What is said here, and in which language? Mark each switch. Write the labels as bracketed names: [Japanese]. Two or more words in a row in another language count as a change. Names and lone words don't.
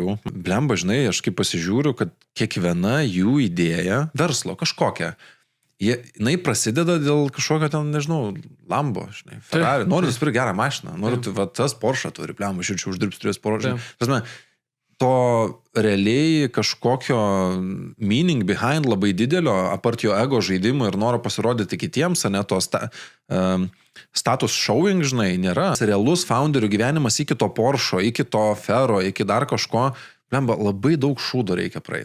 [Lithuanian] Blemba, žinai, aš kaip pasižiūriu, kad kiekviena jų idėja, verslo kažkokia, jinai prasideda dėl kažkokio ten, nežinau, Lambo, žinai, Ferrari. Noriu nusipirkti gerą mašiną, noriu, tas Porsche turi, blemba, aš čia uždirbsiu turės Porsche. To realiai kažkokio [English] meaning behind [Lithuanian] labai didelio, apart jo ego žaidimo ir noro pasirodyti kitiems, ne to [English] status showing, [Lithuanian] žinai, nėra. Realus founderių gyvenimas iki to Porsche, iki to Ferro, iki dar kažko, blemba, labai daug šūdo reikia praeiti.